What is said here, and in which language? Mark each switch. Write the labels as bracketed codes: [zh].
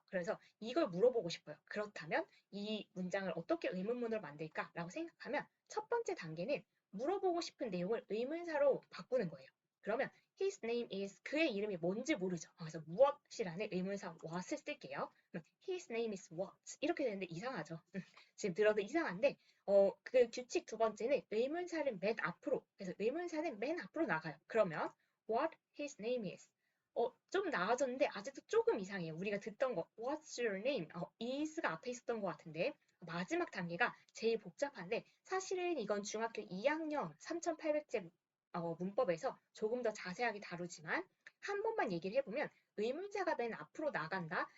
[ko] 그래서 이걸 물어보고 싶어요. 그렇다면 이 문장을 어떻게 의문문으로 만들까라고 생각하면 첫 번째 단계는 물어보고 싶은 내용을 의문사로 바꾸는 거예요. 그러면 [en] his name is [ko] 그의 이름이 뭔지 모르죠. 그래서 무엇이라는 의문사 what을 쓸게요. [en] his name is what [ko] 이렇게 되는데 이상하죠. 지금 들어도 이상한데 그 규칙 두 번째는 의문사를 맨 앞으로, 그래서 의문사는 맨 앞으로 나가요. 그러면 [en] what his name is. [ko] 좀 나아졌는데 아직도 조금 이상해요. 우리가 듣던 거 [en] what's your name? [ko] is가 앞에 있었던 것 같은데 마지막 단계가 제일 복잡한데 사실은 이건 중학교 2학년 3,800제 문법에서 조금 더 자세하게 다루지만 한 번만 얘기를 해보면 의문사가 맨 앞으로 나간다.